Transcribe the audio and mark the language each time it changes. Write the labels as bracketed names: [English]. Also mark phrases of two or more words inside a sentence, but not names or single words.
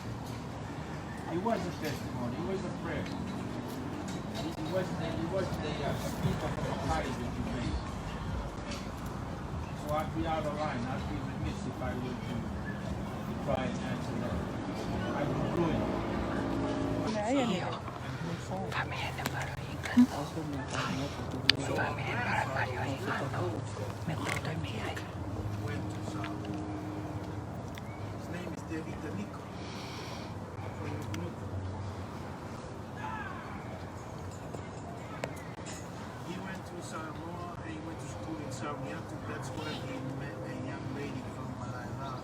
[English] It was a testimony. It was a prayer. It wasn't a speaker from a party that you made. So I'd be out of line. I'd be remiss if I were to try and answer that. I would ruin it. Familia numero ingano. Familia numero ingano. Metoda mia. His name is David Nico. He went to Samoa and he went to school in Sarmiento. That's where he met a young lady from Malaila.